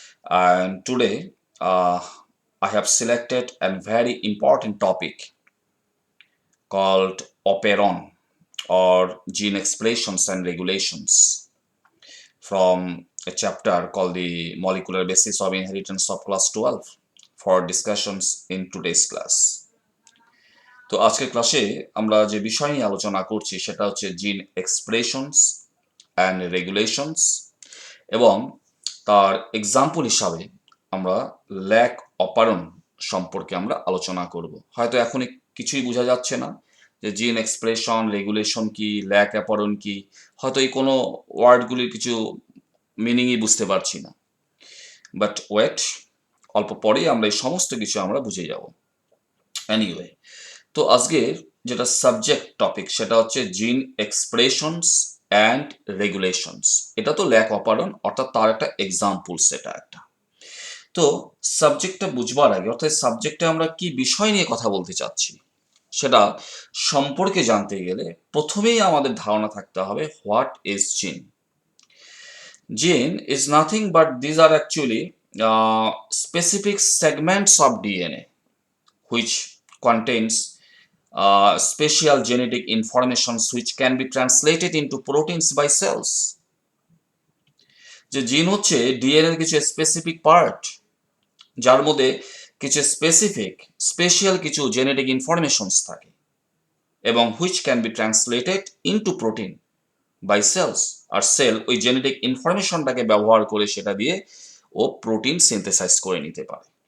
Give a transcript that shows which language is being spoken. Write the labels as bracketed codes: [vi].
[en] And today I have selected a very important topic called operon or gene expressions and regulations from a chapter called the molecular basis of inheritance of class 12 for discussions in today's class. [bn] তো আজকের ক্লাসে আমরা যে বিষয় নিয়ে আলোচনা করছি সেটা হচ্ছে জিন এক্সপ্রেশনস অ্যান্ড রেগুলেশনস এবং তার এক্সাম্পল হিসাবে আমরা ল্যাক অপারন সম্পর্কে আমরা আলোচনা করব। হয়তো এখন কিছুই বোঝা যাচ্ছে না যে জিন এক্সপ্রেশন রেগুলেশন কি, ল্যাক অ্যাপারন কি, হয়তো এই কোনো ওয়ার্ডগুলির কিছু মিনিংই বুঝতে পারছি না। বাট ওয়েট, অল্প পরেই আমরা এই সমস্ত কিছু আমরা বুঝে যাব। এনিওয়ে, তো আজকের যেটা সাবজেক্ট টপিক সেটা হচ্ছে জিন এক্সপ্রেশনস অ্যান্ড রেগুলেশনস। এটা তো ল্যাক অপারন, অর্থাৎ তার একটা এক্সাম্পল, সেটা একটা। তো সাবজেক্টটা বুঝবার আগে, অর্থাৎ সাবজেক্টে আমরা কি বিষয় নিয়ে কথা বলতে চাচ্ছি সেটা সম্পর্কে জানতে গেলে প্রথমেই আমাদের ধারণা থাকতে হবে [en] What is gene. Gene is nothing but these are actually specific segments of DNA which contains special genetic informations which can be translated into proteins by cells. [bn] যে জিন হচ্ছে ডিএনএ এর কিছু স্পেসিফিক পার্ট যার মধ্যে কিছু স্পেশাল কিছু জেনেটিক ইনফরমেশনস থাকে এবং [en] Which can be translated into protein by cells. [bn] আর sell ওই জেনেটিক ইনফরমেশনটাকে ব্যবহার করে সেটা দিয়ে ও প্রোটিন সিনথেসাইজ করে নিতে পারে।